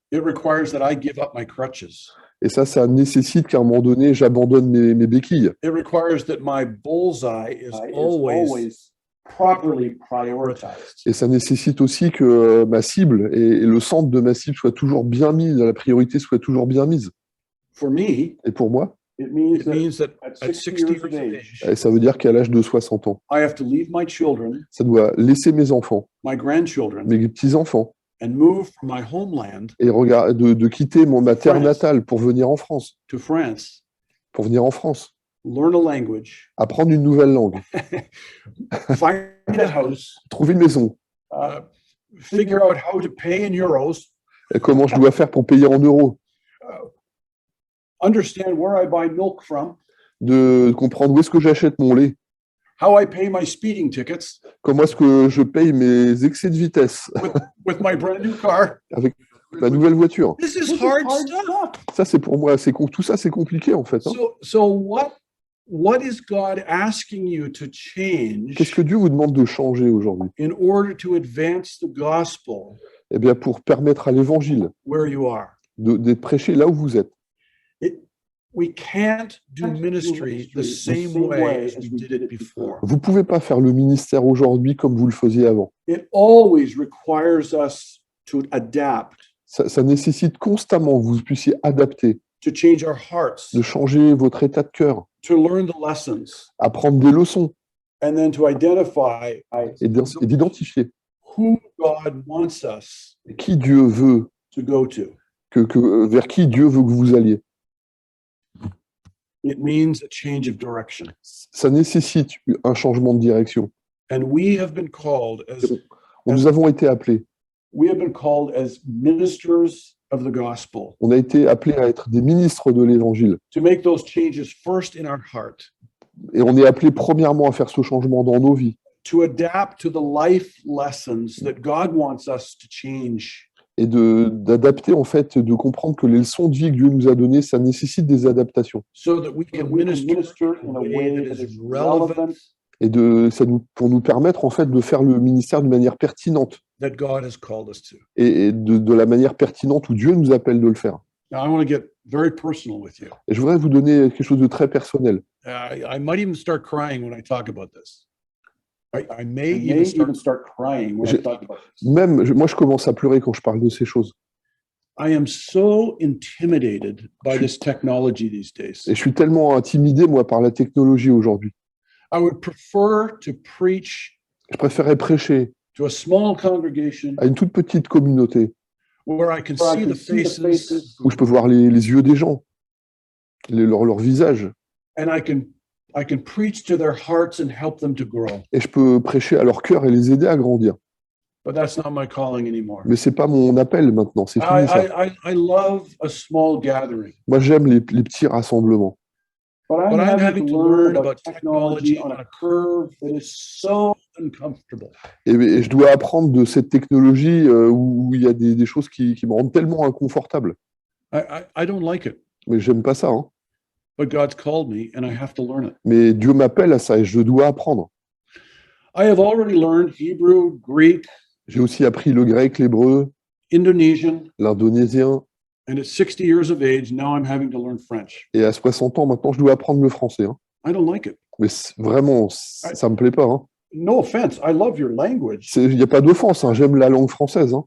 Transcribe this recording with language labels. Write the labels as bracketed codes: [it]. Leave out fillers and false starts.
[en] It requires that I give up my crutches. [fr] Et ça nécessite qu'à un moment donné, j'abandonne mes béquilles. [en] It requires that my bullseye is always properly prioritized. [fr] Et ça nécessite aussi que ma cible et le centre de ma cible soit toujours bien mis, la priorité soit toujours bien mise. [en] For me, [fr] Et pour moi, [en] it means that at 60 years of age, [fr] ça veut dire qu'à l'âge de 60 ans, [en] I have to leave my children, [fr] ça doit laisser mes enfants, [en] my grandchildren, [fr] mes petits-enfants, [en] and move from my homeland [fr] et de quitter ma terre natale pour venir en France. [en] to France, [fr] Pour venir en France, [en] learn a language, [fr] apprendre une nouvelle langue, [en] find a house, [fr] trouver une maison, [en] figure out how to pay in euros, [fr] et comment je dois faire pour payer en euros, [en] understand where I buy milk from, [fr] de comprendre où est-ce que j'achète mon lait, [en] how I pay my speeding tickets [fr] comment est-ce que je paye mes excès de vitesse [en] with my brand new car. [fr] avec ma nouvelle voiture. [en] This is hard stuff. [fr] Ça, c'est pour moi, tout ça, c'est compliqué en fait. Hein. [en] So what is God asking you to change [fr] Qu'est-ce que Dieu vous demande de changer aujourd'hui? [en] in order to advance the gospel [fr] Eh bien, pour permettre à l'évangile [en] where you are? [fr] d'être prêché là où vous êtes. [en] We can't do ministry the same way as we did it before. [fr] Vous ne pouvez pas faire le ministère aujourd'hui comme vous le faisiez avant. [en] It always requires us to adapt, [fr] Ça nécessite constamment que vous puissiez adapter, [en] to change our hearts, [fr] de changer votre état de cœur, [en] to learn the lessons, [fr] apprendre des leçons [en] and then to identify [fr] et d'identifier [en] who God wants us [fr] qui Dieu veut, [en] to go to. [fr] vers qui Dieu veut que vous alliez. [en] It means a change of direction. [fr] Ça nécessite un changement de direction. [en] And we have been called [fr] Nous avons été appelés. [en] as ministers of the gospel [fr] On a été appelés à être des ministres de l'Évangile. [en] to make those changes first in our heart, [fr] Et on est appelés premièrement à faire ce changement dans nos vies [en] to adapt to the life lessons that God wants us to change. [fr] et d'adapter, en fait, de comprendre que les leçons de vie que Dieu nous a données, ça nécessite des adaptations. [en] So that we can minister in a way that is relevant, [fr] Et pour nous permettre, en fait, de faire le ministère d'une manière pertinente [en] that God has called us to. [fr] et de la manière pertinente où Dieu nous appelle de le faire. [en] Now, I want to get very personal with you. [fr] Et je voudrais vous donner quelque chose de très personnel. [en] I might even start crying when I talk about this. I may even start crying when I talk about this. [fr] Moi, je commence à pleurer quand je parle de ces choses. [en] I am so intimidated by this technology these days. [fr] Et je suis tellement intimidé, moi, par la technologie aujourd'hui. [en] I would prefer to preach [fr] Je préférais prêcher [en] to a small congregation [fr] à une toute petite communauté [en] where I can see the faces [fr] où je peux voir les yeux des gens, leur visage, [en] and I can preach to their hearts and help them to grow. [fr] et je peux prêcher à leur cœur et les aider à grandir. [en] But that's not my calling anymore. [fr] Mais c'est pas mon appel maintenant, c'est fini ça. [en] I love a small gathering. [fr] Moi, j'aime les petits rassemblements. [en] but I'm having to learn about technology on a curve that is so uncomfortable. [fr] Et je dois apprendre de cette technologie où il y a des choses qui me rendent tellement inconfortable. [en] I don't like it, [fr] Mais j'aime pas ça, hein. [en] but God's called me and I have to learn it. [fr] Mais Dieu m'appelle à ça et je dois apprendre. [en] I have already learned Hebrew, Greek, [fr] J'ai aussi appris le grec, l'hébreu, [en] Indonesian, [fr] l'indonésien. [en] and at 60 years of age, now I'm having to learn French. [fr] Et à 60 ans, maintenant, je dois apprendre le français, hein. [en] I don't like it. [fr] Mais vraiment, ça me plaît pas, hein. [en] No offense, I love your language, [fr] Il n'y a pas d'offense, hein. J'aime la langue française, hein.